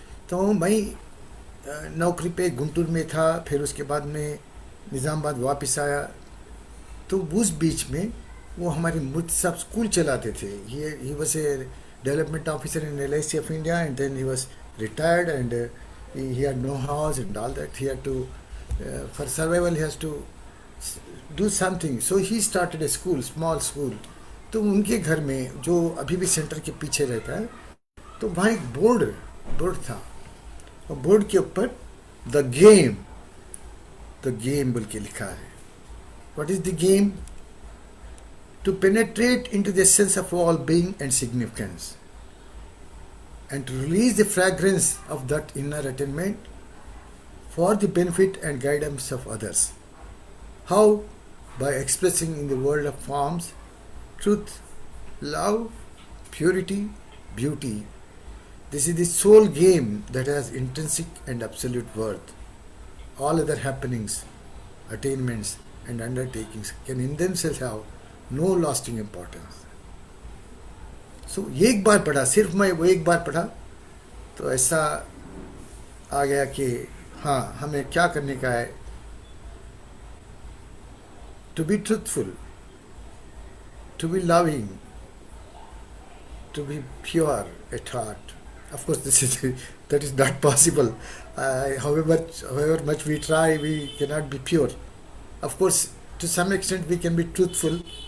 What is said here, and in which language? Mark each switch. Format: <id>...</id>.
<hi>तो मैं नौकरी पे गुंटूर में था, फिर उसके बाद में निज़ामाबाद वापस आया. तो उस बीच में वो हमारे मुझ साहब स्कूल चलाते थे.</hi> <en>He was a development officer in LIC of India, and then he was retired, and he had no house and all that. He had to, for survival, he has to do something. So he started a school, small school.</en> <hi>तो उनके घर में जो अभी भी centre के पीछे रहता है, तो वहाँ एक बोर्ड था, और बोर्ड के ऊपर द गेम बोल के लिखा है.</hi> <en>What is the game? To penetrate into the sense of all being and significance, and to release the fragrance of that inner attainment for the benefit and guidance of others. How? By expressing in the world of forms truth, love, purity, beauty. This is the sole game that has intrinsic and absolute worth. All other happenings, attainments, and undertakings can in themselves have no lasting importance.</en> <hi>So, एक बार पढ़ा, सिर्फ मैं वो एक बार पढ़ा, तो ऐसा आ गया कि हाँ, हमें क्या करने का है.</hi> <en>To be truthful, to be loving, to be pure at heart. Of course, that is not possible. However much we try, we cannot be pure. Of course, to some extent we can be truthful.</en>